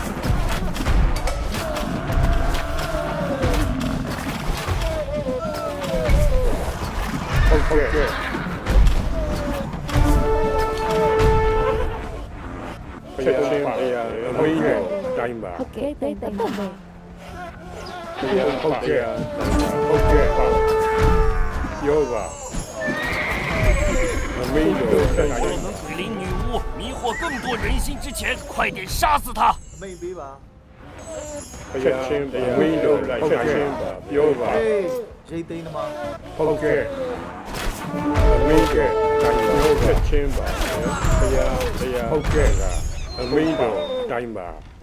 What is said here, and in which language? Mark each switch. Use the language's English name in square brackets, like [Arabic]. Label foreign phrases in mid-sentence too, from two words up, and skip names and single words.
[Burmese] ဟုတ်ကဲ့ချက်ချင်းပါမင်းတို့တိုင်းပါ ဟုတ်ကဲ့တိတ်တိတ်ပါမယ် ဟုတ်ကဲ့ဟုတ်ကဲ့ပါပြောပါမင်းတို့တိုင်း [Chinese] 我们鬼灵女巫迷惑更多人心之前，快点杀死她！ [Burmese] အမိန်ပေးပါ ချက်ချင်းမင်းတို့လိုက်ချက်ချင်းပါပြောပါ ဟေးရိတ်သိမ်းသမား ဟုတ်ကဲ့မင်းကတိုင်းပြောချက်ချင်းပါဘုရားဟုတ်ကဲ့ကအမင်းတို့တိုင်းပါ